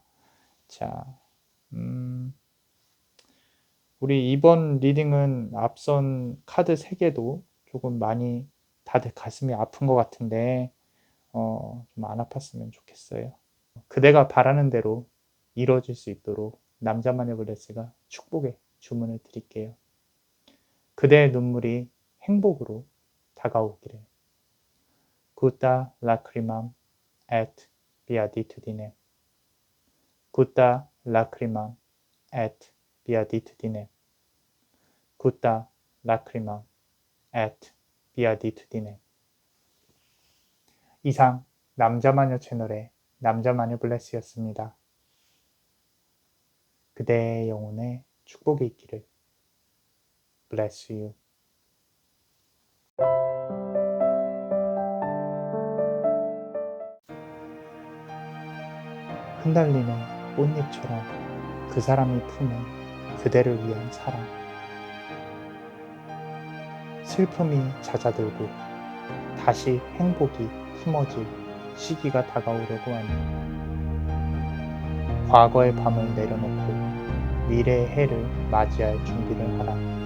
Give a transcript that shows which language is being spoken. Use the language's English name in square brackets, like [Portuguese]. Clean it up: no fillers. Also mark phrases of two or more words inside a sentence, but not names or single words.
[Korean] 자, 음 우리 이번 리딩은 앞선 카드 3 개도 조금 많이 다들 가슴이 아픈 것 같은데 좀 안 아팠으면 좋겠어요. 그대가 바라는 대로 이루어질 수 있도록 남자만의 블레스가 축복의 주문을 드릴게요. 그대의 눈물이 행복으로 다가오기를. [Latin] Gutta lacrimam et beatitudinem. Gutta lacrimam et beatitudinem. Gutta lacrimam et beatitudinem. [Korean] 이상 남자마녀 채널의 남자마녀 블레스였습니다. 그대의 영혼에 축복이 있기를. [English] Bless you. [Korean] 흩날리는 꽃잎처럼 그 사람이 품은 그대를 위한 사랑. 슬픔이 잦아들고 다시 행복이 품어질 시기가 다가오려고 하니 과거의 밤을 내려놓고 미래의 해를 맞이할 준비를 하라.